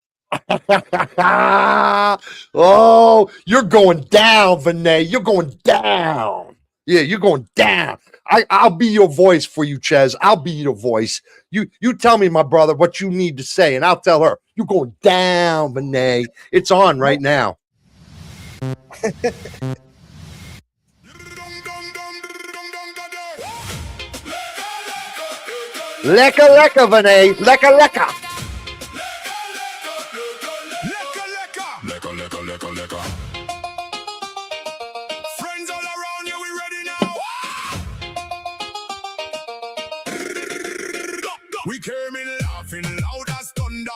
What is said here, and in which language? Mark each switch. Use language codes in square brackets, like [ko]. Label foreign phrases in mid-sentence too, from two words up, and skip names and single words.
[en] Oh, you're going down, Vinay. You're going down. Yeah, you're going down. I'll be your voice for you, Ches. I'll be your voice. You tell me, my brother, what you need to say, and I'll tell her. You're going down, Vinay. It's on right now. Lecca, lecca, Vinay. Lecca, lecca. Friends all around you, we ready now. We came in laughing loud as thunder.